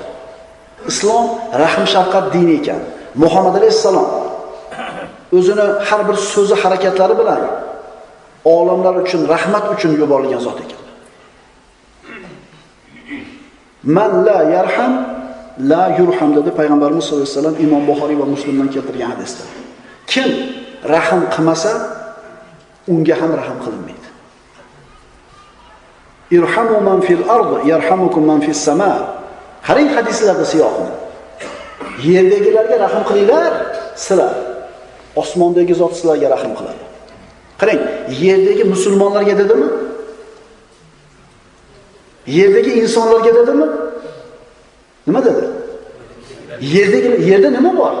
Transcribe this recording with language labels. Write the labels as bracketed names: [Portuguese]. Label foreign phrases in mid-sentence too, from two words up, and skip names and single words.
[Uzbek] Islom rahm shafqat dini ekan. Muhammad alayhisalom o'zini har bir so'zi harakatlari bilan olamlar uchun rahmat uchun yuborilgan zot ekan. [Arabic] من لا يرحم لا يرحم [Uzbek] dedi payg'ambarimiz [Arabic] صلى الله عليه وسلم [Uzbek] Imom Buxoriy va Muslimdan keltirgan hadisda. Kim rahm qilmasa, unga ham rahm qilinmaydi. [Arabic] ارحموا من في الأرض يرحمكم من في السماء. [Uzbek] Qarang hadislarda siyoqni. Yerdagilarga rahm qilinglar, sizlar osmondagi zot sizlarga rahm qiladi. Qarang, yerdagi musulmonlarga dedimi? Yerdagi insonlarga dedimi? Nima dedi? Yerda nima bor?